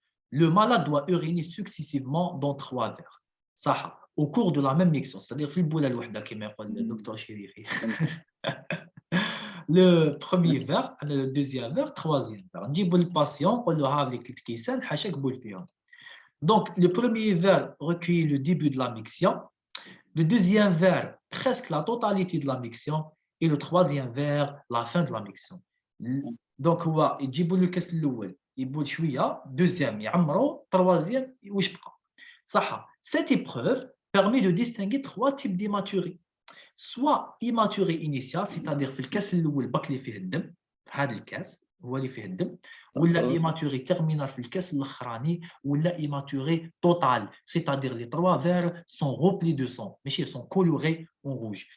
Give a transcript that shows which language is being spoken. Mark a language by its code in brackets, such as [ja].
[fr] Le malade doit uriner successivement dans 3 verres. [ar] صح. [fr] Au cours de la même mixture, c'est-à-dire [ar] في البولة الوحدة كما يقول الدكتور شريفي. [fr] Le premier verre, le deuxième verre, troisième verre. [ar] نجيبوا الباسيون نقول له ها لك 3 كيسان حاشاك بول فيهم. [fr] Donc le premier verre recueille le début de la miction, le deuxième verre presque la totalité de la miction et le troisième verre la fin de la miction. [ar] Donc هو يجيبوا له الكاس الاول يبول شويه, deuxième يعمروا, troisième واش بقى. صح. [fr] Cette épreuve permet de distinguer 3 types d'hématurie. Soit hématurie initiale, c'est-à-dire [ar] في الكاس الاول باك اللي فيه الدم, [fr] هذا الكاس هو اللي فيه الدم, ولا hématurie terminale [ar] في الكاس الاخراني, [fr] ولا hématurie totale, c'est-à-dire les 3 verres sont remplis de sang, mais ils sont colorés en rouge.